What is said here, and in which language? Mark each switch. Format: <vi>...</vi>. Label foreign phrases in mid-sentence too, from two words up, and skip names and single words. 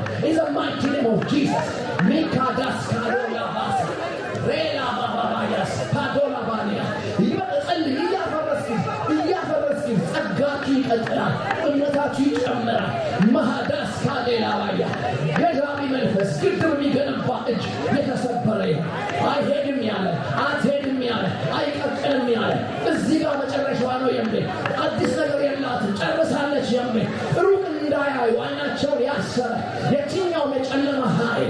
<en>in the mighty name of Jesus. Mikadas kadola basa. Rela babayas padola bania.</en> <am>ይበልጥ እያፈረስክ ጸጋችሁ ይቀጥላል፣ እምነታችሁ ይጨምራል። ማዳስ ካዴላ ባያ ገዳሚ መንፈስ ግድብ የሚገነባ እጅ የተሰበረ ይሁን። አይሄድም ያለ አትሄድም ያለ አይቀጥልም ያለ እዚህ ጋር መጨረሻዋ ነው የሚል አዲስ ነገር የላትም ጨርሳለች የሚል ሩቅ እንዳያዩ አይናቸውን ያሰረ የትኛውም የጨለማ ኃይል</am>